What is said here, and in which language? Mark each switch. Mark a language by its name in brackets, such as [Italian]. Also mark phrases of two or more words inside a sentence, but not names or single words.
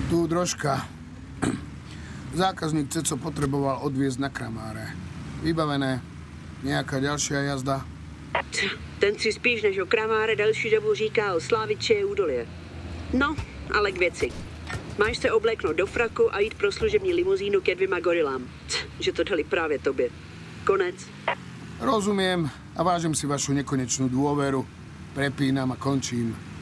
[Slovak] drožka. Zákazník Ceco potreboval odviezť na Kramáre. Vybavené. Nejaká ďalšia jazda? [Czech] Ten si spíš než o Kramáre delší dobu říkal Sláviče údolie. No, ale k věci. Máš se obléknout do fraku a jít pro služební limuzínu ke 2 gorilám. Že to dali právě tobě. Konec. [Slovak] Rozumiem a vážim si vašu nekonečnú dôveru. Prepínam a končím.